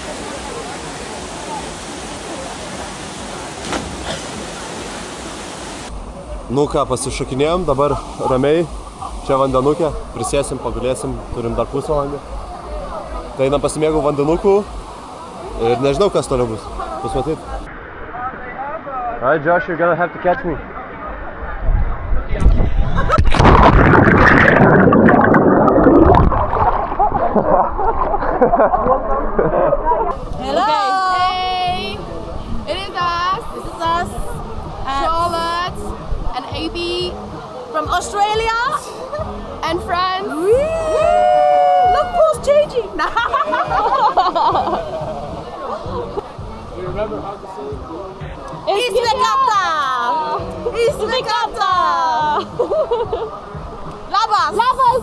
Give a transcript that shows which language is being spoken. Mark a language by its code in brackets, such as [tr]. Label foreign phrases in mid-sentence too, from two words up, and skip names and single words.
[lt] Nu ką, pasišokinėjom, dabar ramiai, čia vandenukė, prisėsim, pagulėsim, turim dar pusvalandį. Tai einam pasimėgau vandenukų ir nežinau, kas toliau bus. Bus matyt. [en] Alright, Josh, you're gonna have to catch me. Hello. Hey. It is us. This is us. Charlotte and AB from Australia and France. Look who's changing. Izbekata. [lt] Izbekata. Labas. Labas.